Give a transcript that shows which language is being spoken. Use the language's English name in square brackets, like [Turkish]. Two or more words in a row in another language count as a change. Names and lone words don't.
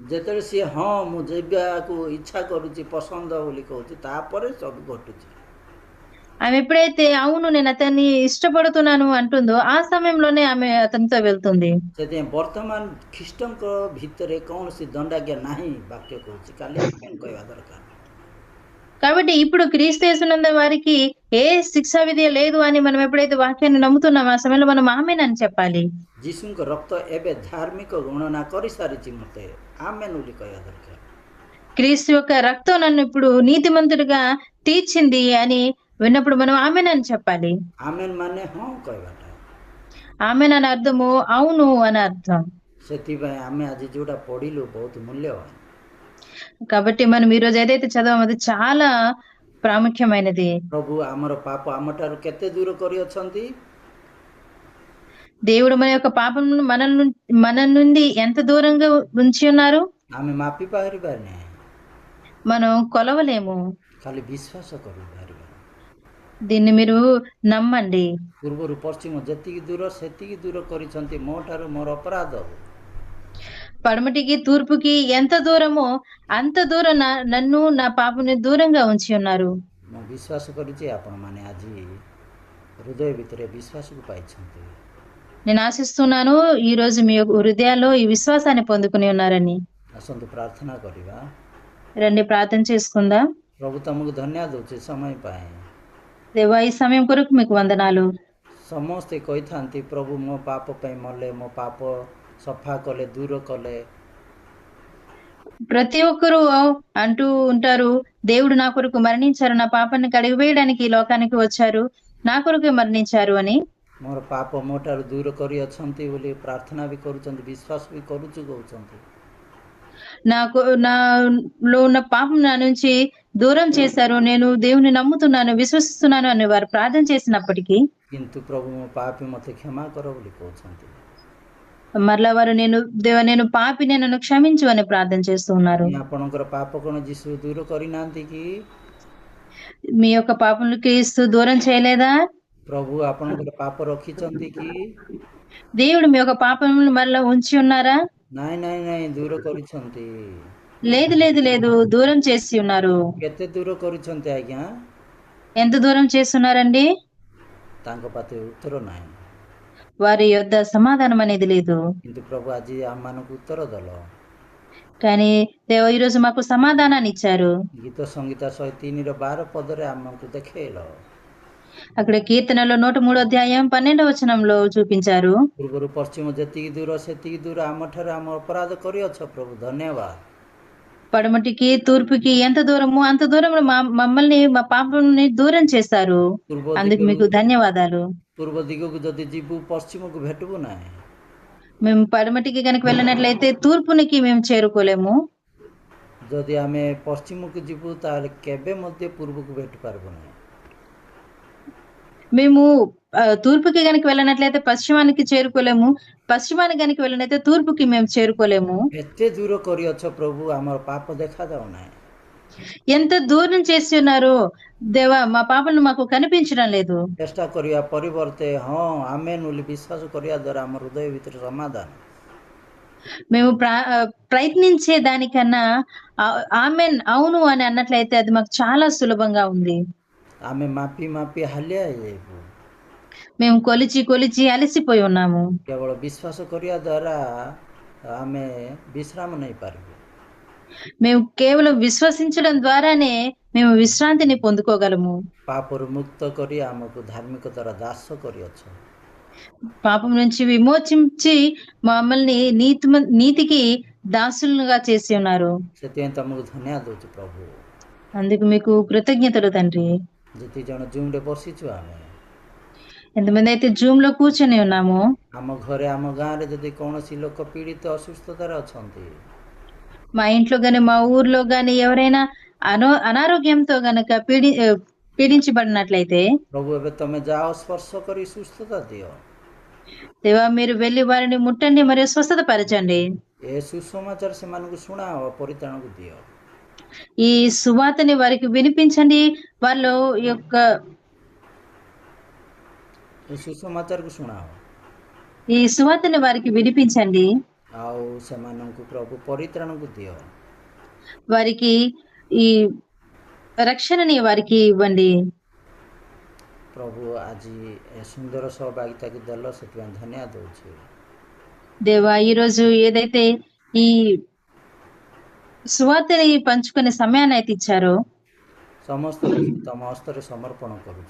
[Odia] ଯେତେବେଳେ ସିଏ ହଁ ମୁଁ ଯିବାକୁ ଇଚ୍ଛା କରୁଛି ପସନ୍ଦ ବୋଲି କହୁଛି ତାପରେ ସବୁ ଘଟୁଛି। [Telugu] ఆమె ఎప్పుడైతే అవును నేను అతన్ని ఇష్టపడుతున్నాను అంటుందో ఆ సమయంలోనే ఆమె అతనితో వెళ్తుంది. [Odia] ସେଥିପାଇଁ ବର୍ତ୍ତମାନ ଖ୍ରୀଷ୍ଟଙ୍କ ଭିତରେ କୌଣସି ଦଣ୍ଡାଜ୍ଞା ନାହିଁ ବାକ୍ୟ କହୁଛି, ଖାଲି ଆମେ କହିବା ଦରକାର। [Telugu] కాబట్టి ఇప్పుడు క్రీస్తు యేసునందు వారికి ఏ శిక్షా విధి లేదు అని మనం ఎప్పుడైతే వాక్యాన్ని నమ్ముతున్నామో ఆ సమయంలో మనం ఆమేనని చెప్పాలి. [Odia] ଯୀଶୁଙ୍କ ରକ୍ତ ଏବେ ଧାର୍ମିକ ଗଣନା କରିସାରିଛି ମୋତେ, ଆମେନ୍ ବୋଲି କହିବା ଦରକାର। [Telugu] క్రీస్తు యొక్క రక్తం నన్ను ఇప్పుడు నీతిమంతుడిగా తీర్చింది అని విన్నప్పుడు మనం ఆమేనని చెప్పాలి. [Odia] ଆମେନ୍ ମାନେ ହଁ କହିବାଟା। [Telugu] ఆమెన్ అని అర్థము అవును అని అర్థం. [Odia] ସେଥିପାଇଁ ଆମେ ଆଜି ଯୋଉଟା ପଢିଲୁ ବହୁତ ମୂଲ୍ୟବାନ। [Telugu] కాబట్టి మనం ఈ రోజు ఏదైతే చదవామో అది చాలా ప్రాముఖ్యమైనది. [Odia] ପ୍ରଭୁ ଆମର ପାପ ଆମଠାରୁ କେତେ ଦୂର କରିଅଛନ୍ତି? [Telugu] దేవుడు మన యొక్క పాపములను మన నుండి ఎంత దూరంగా ఉంచి ఉన్నారు [Odia] ଆମେ ମାପି ପାରିବାନି, [Telugu] మనం కొలవలేము. [Odia] ଖାଲି ବିଶ୍ୱାସ କରିପାରିବା। [Telugu] దీన్ని మీరు నమ్మండి. [Odia] ପୂର୍ବରୁ ପଶ୍ଚିମ ଯେତିକି ଦୂର ସେତିକି ଦୂର କରିଛନ୍ତି ମୋ ଠାରୁ ମୋର ଅପରାଧ। [Telugu] పడమటికి తూర్పుకి ఎంత దూరమో అంత దూరం నన్ను నా పాపని దూరంగా ఉంచి ఉన్నారు. [Odia] ମୁଁ ବିଶ୍ୱାସ କରିଛି ଆପଣମାନେ ଆଜି ହୃଦୟ ଭିତରେ ବିଶ୍ୱାସକୁ ପାଇଛନ୍ତି। [Telugu] నేను ఆశిస్తున్నాను ఈ రోజు మీ యొక్క హృదయాల్లో ఈ విశ్వాసాన్ని పొందుకుని ఉన్నారని. [Odia] ଆସନ୍ତୁ ପ୍ରାର୍ଥନା କରିବା। [Telugu] రండి ప్రార్థన చేసుకుందాం. [Odia] ପ୍ରଭୁ ତମକୁ ଧନ୍ୟବାଦ ଦେଉଛି ସମୟ ପାଇଁ। [Telugu] దేవా ఈ సమయం కొరకు మీకు వందనాలు. [Odia] ସମସ୍ତେ କହିଥାନ୍ତି ପ୍ରଭୁ ମୋ ପାପ ପାଇଁ ମଲେ, ମୋ ପାପ ସଫା କଲେ, ଦୂର କଲେ। [Telugu] ప్రతి ఒక్కరూ అంటూ ఉంటారు దేవుడు నా కొరకు మరణించారు, నా పాపాన్ని కడిగివేయడానికి ఈ లోకానికి వచ్చారు, నా కొరకు మరణించారు అని. [Odia] ମୋର ପାପ ମୋ ଠାରୁ ଦୂର କରିଅଛନ୍ତି ବୋଲି ପ୍ରାର୍ଥନା ବି କରୁଛନ୍ତି, ବିଶ୍ୱାସ ବି କରୁଛୁ କହୁଛନ୍ତି। [Telugu] నాలో ఉన్న పాపం నా నుంచి దూరం చేశారు, నేను దేవుని నమ్ముతున్నాను విశ్వసిస్తున్నాను అని వారు ప్రార్థన చేసినప్పటికీ [Odia] କିନ୍ତୁ ପ୍ରଭୁ ମୋ ପାପୀ ମୋତେ କ୍ଷମା କର ବୋଲି କହୁଛନ୍ତି। [Telugu] మరలా వారు నేను పాపిని నన్ను క్షమించు అని ప్రార్థన చేస్తూ ఉన్నారు. [Odia] ଆପଣଙ୍କର ପାପ କ'ଣ ଯୀଶୁ ଦୂର କରିନାହାନ୍ତି କି? [Telugu] మీ యొక్క పాపములు క్రీస్తు దూరం చేయలేదా? [Odia] ପ୍ରଭୁ ଆପଣଙ୍କର ପାପ ରଖିଛନ୍ତି କି? [Telugu] దేవుడు మీ యొక్క పాపములు మరలా ఉంచి ఉన్నారా? [Odia] ନାଇଁ ନାଇଁ ନାଇଁ, ଦୂର କରିଛନ୍ତି। [Telugu] లేదు లేదు లేదు, దూరం చేసి ఉన్నారు. [Odia] କେତେ ଦୂର କରିଛନ୍ତି ଆଜ୍ଞା? [Telugu] ఎంత దూరం చేస్తున్నారండి? [Odia] ତାଙ୍କ ପାଖରେ ଉତ୍ତର ନାହିଁ। [Telugu] వారి యొద్ద సమాధానం అనేది లేదు. [Odia] କିନ୍ତୁ ପ୍ରଭୁ ଆଜି ଆମମାନଙ୍କୁ ଉତ୍ତର ଦେଲ। [Telugu] కానీ దేవ ఈరోజు మాకు సమాధానాన్ని ఇచ్చారు. [Odia] ଗୀତ ସଂହିତା 103ର 12 ପଦରେ ଆମକୁ ଦେଖେଇଲ। [Telugu] అక్కడ కీర్తనలో 103:12 చూపించారు. [Odia] ପୂର୍ବରୁ ପଶ୍ଚିମ ଯେତିକି ଦୂର ସେତିକି ଦୂର ଆମଠାରୁ ଆମ ଅପରାଧ କରିଅଛ ପ୍ରଭୁ, ଧନ୍ୟବାଦ। [Telugu] పడమటికి తూర్పుకి ఎంత దూరమో అంత దూరంలో మమ్మల్ని మా పాపని దూరం చేశారు. అందుకు మీకు ధన్యవాదాలు. [Odia] ପୂର୍ବ ଦିଗକୁ ଯଦି ଯିବୁ ପଶ୍ଚିମକୁ ଭେଟିବୁ ନାହିଁ। [Telugu] మేము పడమటికి కనుక వెళ్ళినట్లయితే తూర్పునికి మేము చేరుకోలేము. [Odia] ଯଦି ଆମେ ପଶ୍ଚିମକୁ ଯିବୁ ତାହେଲେ କେବେ ମଧ୍ୟ ପୂର୍ବକୁ ଭେଟି ପାରିବୁ ନାହିଁ। [Telugu] మేము తూర్పుకి కనుక వెళ్ళినట్లయితే పశ్చిమానికి చేరుకోలేము, పశ్చిమానికి కనుక వెళ్ళినట్లయితే తూర్పుకి మేము చేరుకోలేము. [Odia] ଏତେ ଦୂର କରିଅଛ ପ୍ରଭୁ, ଆମର ପାପ ଦେଖାଯାଉ ନାହିଁ। [Telugu] ఎంత దూరం చేసి ఉన్నారు దేవా, మా పాపలు మాకు కనిపించడం లేదు. [Odia] ଚେଷ୍ଟା କରିବା ପରିବର୍ତ୍ତେ ହଁ ଆମେନ୍ ବୋଲି ବିଶ୍ୱାସ କରିବା ଦ୍ୱାରା ଆମ ହୃଦୟ ଭିତରେ ସମାଧାନ। [Telugu] మేము ప్రయత్నించే దానికన్నా ఆమెన్ అవును అని అన్నట్లయితే అది మాకు చాలా సులభంగా ఉంది. [Odia] ଆମେ ମାପି ମାପି ହାଲିଆ ହେଇଯାଇବୁ। [Telugu] మేము కొలిచి అలసిపోయి ఉన్నాము. [Odia] କେବଳ ବିଶ୍ୱାସ କରିବା ଦ୍ୱାରା ଆମେ ବିଶ୍ରାମ ନେଇପାରିବୁ। [Telugu] మేము కేవలం విశ్వసించడం ద్వారానే మేము విశ్రాంతిని పొందుకోగలము. [Odia] ପାପରୁ ମୁକ୍ତ କରି ଆମକୁ ଧାର୍ମିକତାର ଦାସ କରିଅଛ। [Telugu] పాపం నుంచి విమోచించి మమ్మల్ని నీతికి దాసులుగా చేసి ఉన్నారు. [Odia] ସେଥିପାଇଁ ତମକୁ ଧନ୍ୟବାଦ ଦେଉଛୁ ପ୍ରଭୁ। [Telugu] అందుకు మీకు కృతజ్ఞతలు తండ్రి. [Odia] ଯେତିକି ଜଣ ଜୁମ୍ରେ ବସିଛୁ ଆମେ, [Telugu] ఎంతమంది అయితే జూమ్ లో కూర్చొని ఉన్నామో, [Odia] ଆମ ଘରେ ଆମ ଗାଁରେ ଯଦି କୌଣସି ଲୋକ ପୀଡ଼ିତ ଅସୁସ୍ଥତାରେ ଅଛନ୍ତି, [Telugu] మా ఇంట్లో గాని మా ఊర్లో గాని ఎవరైనా అనారోగ్యంతో గనక పీడించబడినట్లయితే [Odia] ପ୍ରଭୁ ଏବେ ତମେ ଯାଅ ସ୍ପର୍ଶ କରି ସୁସ୍ଥତା ଦିଅ। [Telugu] దేవా మీరు వెళ్ళి వారిని ముట్టండి మరియు స్వస్థత పరచండి. [Odia] ଏ ସୁସମାଚାର ସେମାନଙ୍କୁ ଶୁଣାଅ, ପରିତ୍ରାଣକୁ ଦିଅ। [Telugu] ఈ సువార్తని వారికి వినిపించండి, వాళ్ళు యొక్క [Odia] ଏ ସୁସମାଚାରକୁ ଶୁଣାଅ। [Telugu] ఈ సువార్తని వారికి వినిపించండి। [Odia] ଆଉ ସେମାନଙ୍କୁ ପ୍ରଭୁ ପରିତ୍ରାଣକୁ ଦିଅ। [Telugu] వారికి ఈ రక్షణని వారికి ఇవ్వండి. [Odia] ପ୍ରଭୁ ଆଜି ଏ ସୁନ୍ଦର ସହଭାଗିତାକୁ ଦେଲ, ସେଥିପାଇଁ ଧନ୍ୟବାଦ ଦେଉଛି। [Telugu] దేవా ఈరోజు ఏదైతే ఈ సువార్తని పంచుకునే సమయాన్ని అయితే ఇచ్చారో [Odia] ସମସ୍ତ କିଛି ତମ ହସ୍ତରେ ସମର୍ପଣ କରୁଛି।